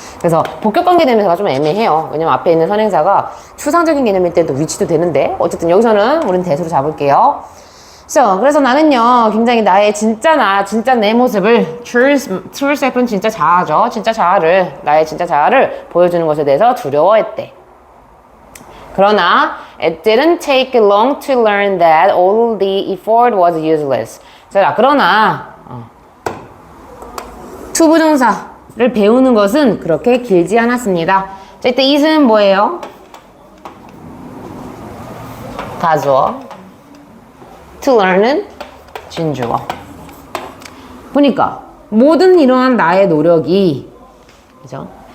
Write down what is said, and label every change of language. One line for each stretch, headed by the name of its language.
Korean: 그래서 복격 관계대명사가 좀 애매해요. 왜냐면 앞에 있는 선행사가 추상적인 개념일 때도 위치도 되는데 어쨌든 여기서는 우리는 that으로 잡을게요. 그래서 나는요, 굉장히 나의 진짜 내 모습을, true self은 진짜 자아죠. 진짜 자아를, 나의 진짜 자아를 보여주는 것에 대해서 두려워했대. 그러나,
English: it didn't take long to learn that all the effort was useless.
Korean: 자, 그러나, 투부정사를 배우는 것은 그렇게 길지 않았습니다. 자, 이때 it은 뭐예요? 가주어. to learn은 진주어. 보니까 모든 이러한 나의 노력이, 그죠?